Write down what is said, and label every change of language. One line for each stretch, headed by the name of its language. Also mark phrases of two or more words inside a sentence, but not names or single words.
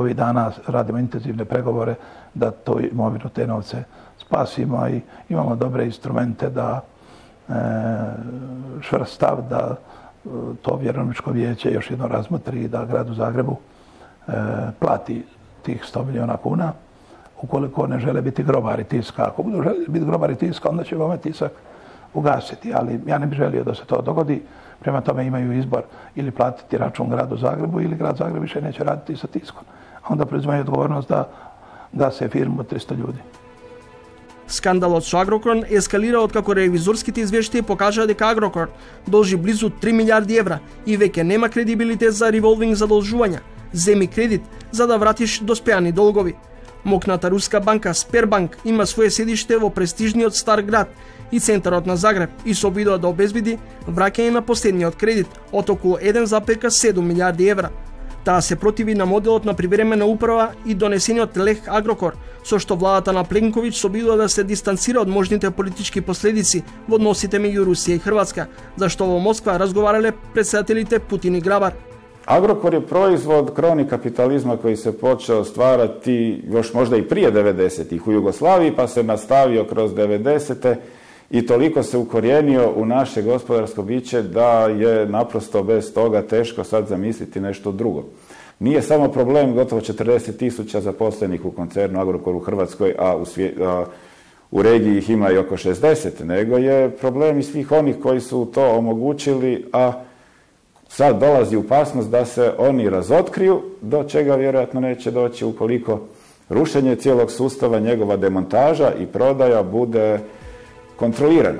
Croatian: Ovih dana radimo intenzivne pregovore da tu imovinu, te novce spasimo i imamo dobre instrumente da čvrst stav da to vjerovničko vijeće još jedno razmotri da gradu Zagrebu plati tih 100 miliona kuna, ukoliko ne žele biti grobari tiska. Ako budu želi biti grobari tiska, onda će ovaj tisak ugasiti, ali ja ne bih želio da se to dogodi. Prema tome imaju izbor ili platiti račun gradu Zagrebu ili grad Zagreb više neće raditi sa tiskom. A onda preuzimaju odgovornost da gase firmu od 300 ljudi.
Macedonian: Скандалот со Агрокор ескалира откако ревизорските извештаи покажаа дека Агрокор должи близу 3 милиарди евра и веќе нема кредибилитет за револвинг задолжувања. Земи кредит за да вратиш доспеани долгови. Мокната руска банка Сбербанк има свое седиште во престижниот Стар град и центарот на Загреб и се обидува да обезбеди враќање на последниот кредит од околу 1,7 милиарди евра. Таа се противи на моделот на привремена управа и донесениот лех Агрокор, со што владата на Пленковиќ се обидува да се дистанцира од можните политички последици во односите меѓу Русија и Хрватска, зашто во Москва разговарале председателите Путин и Грабар.
Croatian: Agrokor je proizvod kroni kapitalizma koji se počeo stvarati još možda i prije 90-ih u Jugoslaviji, pa se nastavio kroz 90-te i toliko se ukorijenio u naše gospodarsko biće da je naprosto bez toga teško sad zamisliti nešto drugo. Nije samo problem gotovo 40.000 zaposlenih u koncernu Agrokor u Hrvatskoj, a u regiji ih ima i oko 60, nego je problem i svih onih koji su to omogućili, a sad dolazi opasnost da se oni razotkriju, do čega vjerojatno neće doći ukoliko rušenje cijelog sustava, njegova demontaža i prodaja bude kontrolirana.